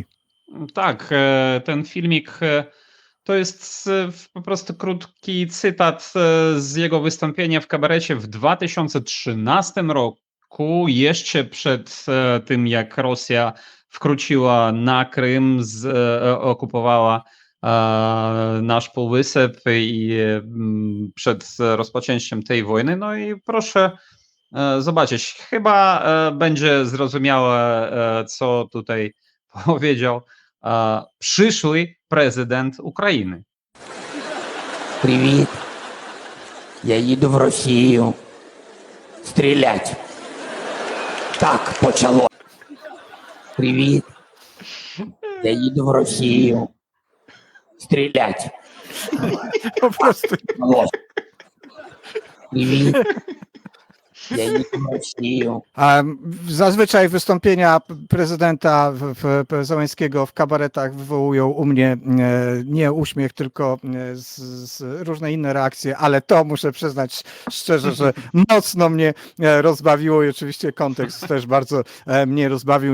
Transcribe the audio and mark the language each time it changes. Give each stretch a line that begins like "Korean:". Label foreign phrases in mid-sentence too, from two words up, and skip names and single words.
Polish: Tak, ten filmik to jest po prostu krótki cytat z jego wystąpienia w kabarecie w 2013 roku, jeszcze przed tym, jak Rosja wkroczyła na Krym, okupowała nasz półwysep i przed rozpoczęciem tej wojny. No i proszę zobaczyć, chyba będzie zrozumiałe, co tutaj powiedział przyszły prezydent Ukrainy.
Ukrainian: Привіт. Я їду в Росію. Стрілять. Так почало. Привіт. Я їду в Росію. Стрілять.
Polish: Po prostu.
Ukrainian: Почалось. Привіт. Я їду в Росію.
Polish: Zazwyczaj wystąpienia prezydenta Zełenskiego w kabaretach wywołują u mnie nie uśmiech, tylko różne inne reakcje, ale to muszę przyznać szczerze, że mocno mnie rozbawiło i oczywiście kontekst też bardzo mnie rozbawił.